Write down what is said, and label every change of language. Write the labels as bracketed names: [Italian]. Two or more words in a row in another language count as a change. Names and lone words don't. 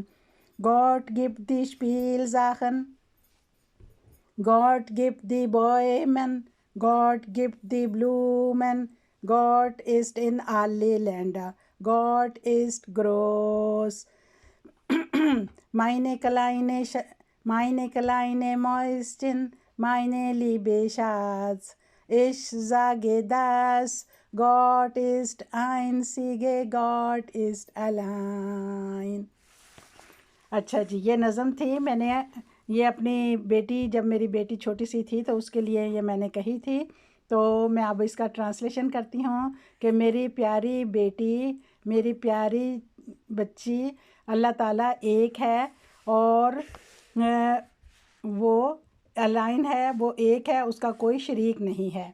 [German] Gott gibt die Spielsachen, Gott gibt die Bäume, Gott gibt die Blumen, Gott ist in alle Länder, Gott ist groß. Meine kleine Mäuschen, meine liebe Schatz, ich sage das, Gott ist einzige, Gott ist allein. [Urdu] اچھا جی، یہ نظم تھی، میں نے یہ اپنی بیٹی، جب میری بیٹی چھوٹی سی تھی تو اس کے لیے یہ میں نے کہی تھی۔ تو میں اب اس کا ٹرانسلیشن کرتی ہوں کہ میری پیاری بیٹی، میری پیاری بچی، اللہ تعالیٰ ایک ہے اور وہ الائن ہے، وہ ایک ہے، اس کا کوئی شریک نہیں ہے۔